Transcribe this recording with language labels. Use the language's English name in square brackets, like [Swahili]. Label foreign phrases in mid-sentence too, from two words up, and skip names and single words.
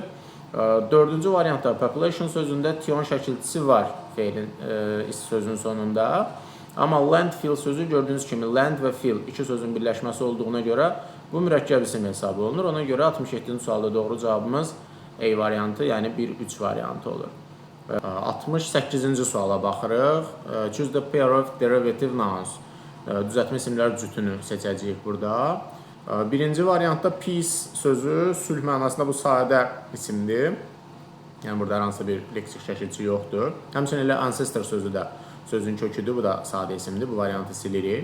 [Azerbaijani] Dördüncü variantda population sözündə tion şəkilçisi var sözün sonunda. Amma landfill sözü gördüyünüz kimi land və fill iki sözün birləşməsi olduğuna görə bu mürəkkəb isim hesabı olunur. Ona görə 67-ci sualda doğru cavabımız A variantı, yəni 1-3 variantı olur. 68-ci suala baxırıq. [English] Choose the pair of derivative nouns. [Azerbaijani] Düzəltmə isimlər cütünü seçəcəyik burada. Birinci variantda peace sözü sülh mənasında bu sadə isimdir. Yəni burada hansısa bir leksik şəkilçi yoxdur. Həmçinin elə ancestor sözü də sözün köküdür. Bu da sadə isimdir. Bu variantı silirik.